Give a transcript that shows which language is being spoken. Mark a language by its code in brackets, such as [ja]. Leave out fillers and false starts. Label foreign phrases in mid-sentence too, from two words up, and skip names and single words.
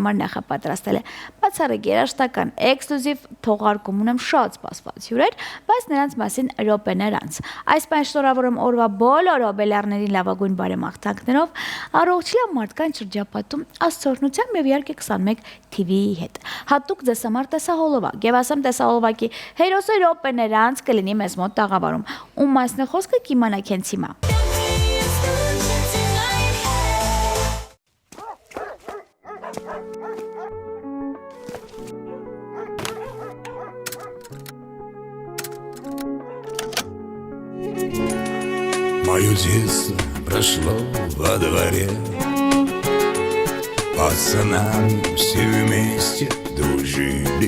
[hy] համար նախապատրաստել է բացառիկ երաժշտական էքսկլյուզիվ թողարկում ունեմ շատ սպասված հյուրեր, բայց նրանց մասին րոպեներ անց։ Այս պայն շնորհավորում օրվա բոլոր հոբելյարներին լավագույն բարեմաղթանքներով, առողջ լավ մարդկանց շրջապատում աստծորնությամբ եւ իհարկե 21 TV-ի հետ։ Հատուկ ձեզ համար տեսահոլովակ եւ ասեմ տեսահոլովակի հերոսը րոպեներ անց կլինի մեզ մոտ տաղավարում։ Ում մասն է խոսքը կիմանաք հենց հիմա։ [ru] Мое детство прошло во дворе, пацанами все вместе дружили.